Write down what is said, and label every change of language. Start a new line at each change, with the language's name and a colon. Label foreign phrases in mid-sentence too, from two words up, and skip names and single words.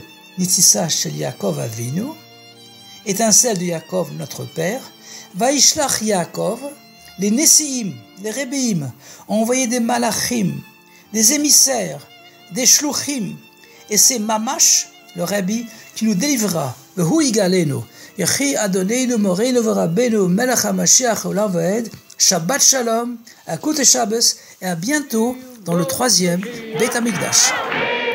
Hebrew: ניצוצה של יעקב אבינו,
French: étincelle de Yaakov, notre père,
Hebrew: וישלח יעקב,
French: les Nessiim, les Rebbeim, ont envoyé des Malachim, des émissaires, des Shluchim, et c'est Mamash, le Rabbi, qui nous délivrera, le
Hebrew: הוא יגאלנו, יחי אדוננו מורנו ורבנו מלך המשיח עולם ועד, שבת שלום,
French: à
Yiddish: גוט שבת,
French: et à bientôt dans le 3e
Hebrew: בית המקדש.